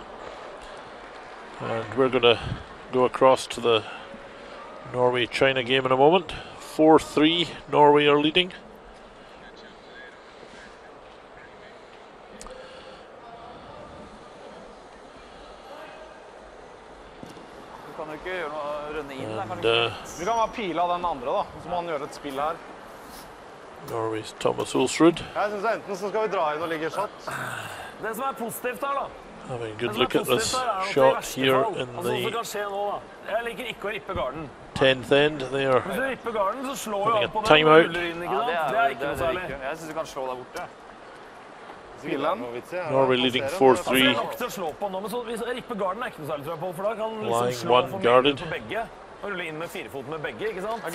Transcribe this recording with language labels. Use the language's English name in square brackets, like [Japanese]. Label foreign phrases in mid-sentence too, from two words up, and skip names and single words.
[English] And we're going to go across to the Norway-China game in a moment. 4-3, Norway are leading. And [Norwegian] Vi kan ha pila den andre da, så må han gjøre et spill her. [English] Norway's Thomas Ulsrud. [Norwegian] Jeg synes enten så skal vi dra inn og ligge shot. Det som positivt her da. [English] Having a good look at this shot here in the [Norwegian] Jeg liker ikke å rippe garden. [English] 10th end. They are [Norwegian] Hvis du ripper garden, så slår [English] having [Norwegian] jeg [English] a [Norwegian] på den og [English] timeout. [Norwegian] ruller inn, ikke sant? Det er ikke noe særlig. Jeg synes du kan slå deg borte. Spille den. [English] Norway leading [Norwegian] Det [English] 4-3. [Norwegian] er nok til å slå på nå, men så, hvis jeg ripper garden er ikke noe særlig, tror jeg på, for da kan liksom [English] Lying [Norwegian] slå [English] one [Norwegian] for [English] guarded. [Norwegian] mye på begge. Og rulle inn med 4-foten med begge, ikke sant?